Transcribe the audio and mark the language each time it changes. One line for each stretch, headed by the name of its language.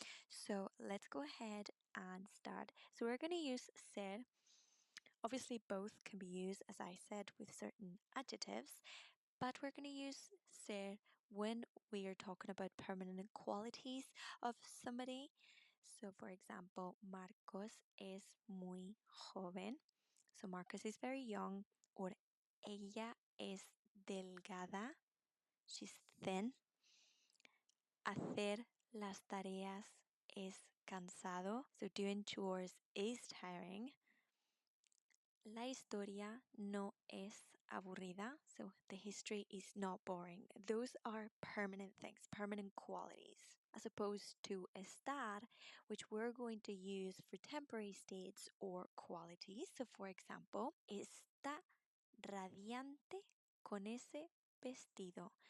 English: So let's go ahead and start. So we're going to use ser. Obviously both can be used, as I said, with certain adjectives, but we're going to use ser when we are talking about permanent qualities of somebody. So for example, Marcos
Spanish: es muy joven.
English: So Marcos is very young. Or
Spanish: ella es delgada.
English: She's thin.
Spanish: Hacer las tareas es cansado.
English: So doing chores is tiring.
Spanish: La historia no es aburrida.
English: So the history is not boring. Those are permanent things, permanent qualities, as opposed to estar, which we're going to use for temporary states or qualities. So for example,
Spanish: está radiante con ese vestido.